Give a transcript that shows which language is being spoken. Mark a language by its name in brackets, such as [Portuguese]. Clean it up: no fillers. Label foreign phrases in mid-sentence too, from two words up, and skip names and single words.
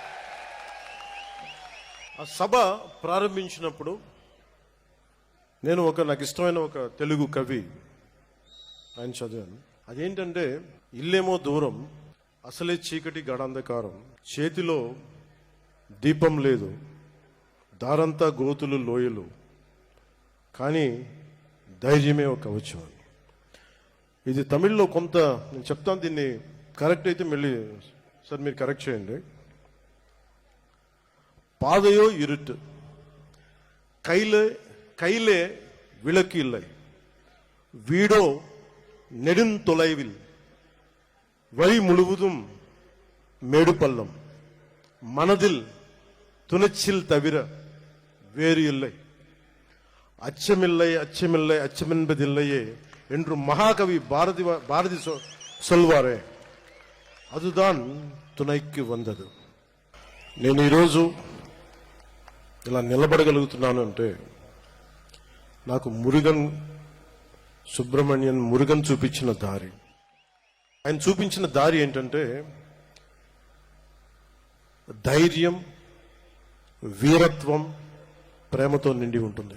[Telugu] ఆ సభ ప్రారంభించినప్పుడు నేను నాకు ఇష్టమైన ఒక తెలుగు కవి ఆయన చదివాను. అదేంటంటే ఇల్లేమో దూరం అసలే చీకటి గడాంధకారం, చేతిలో దీపం లేదు, దారంతా గోతులు లోయలు, కానీ ధైర్యమే ఒక కవచం అని. ఇది తమిళ్లో కొంత నేను చెప్తాను, దీన్ని కరెక్ట్ అయితే మళ్ళీ సార్ మీరు కరెక్ట్ చేయండి. [Tamil] பாதையோ இருட்டு, கையிலே விளக்கு இல்லை, வீடோ நெடுந்தொலைவில், வழி முழுவதும் மேடு பள்ளம், மனதில் துணிச்சல் தவிர வேறு இல்லை, அச்சமில்லை அச்சமில்லை அச்சமென்பதில்லையே என்று மகாகவி பாரதி சொல்வாரே, அதுதான் துணைக்கு వந்தது. [Telugu] నేను ఈరోజు ఇలా నిలబడగలుగుతున్నాను అంటే నాకు మురుగన్ చూపించిన దారి. ఆయన చూపించిన దారి ఏంటంటే ధైర్యం, వీరత్వం, ప్రేమతో నిండి ఉంటుంది.